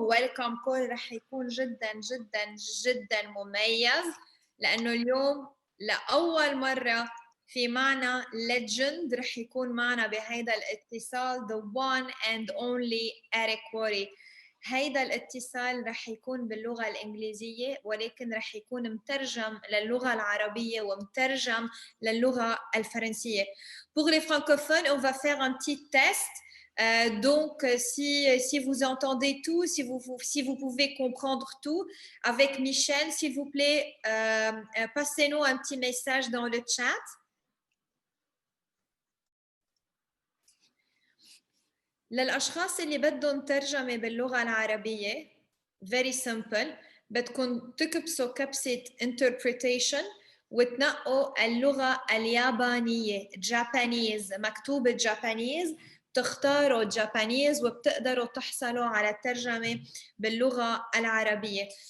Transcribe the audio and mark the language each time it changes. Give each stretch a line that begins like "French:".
Arabic: ويلكم كول رح يكون جدا جدا جدا مميز، لأنه اليوم لأول مرة في معنا legend رح يكون معنا بهيدا الاتصال
English: the one and only
Arabic: Eric Worre. هيدا الاتصال رح يكون باللغة الإنجليزية، ولكن رح يكون مترجم للغة العربية ومترجم للغة الفرنسية.
French: Pour les francophones, on va faire un petit test. Donc, si vous entendez tout, si vous pouvez comprendre tout, avec Michel, s'il vous plaît, passez-nous un petit message dans le chat.
Arabic: للأشخاص اللي بدهم ترجمة باللغة العربية
English: very simple،
Arabic: بدكم تكبسوا كبسة interpretation وتنقوا اللغة اليابانية Japanese، مكتوب Japanese، تختاروا Japanese وبتقدروا تحصلوا على الترجمة باللغة العربية.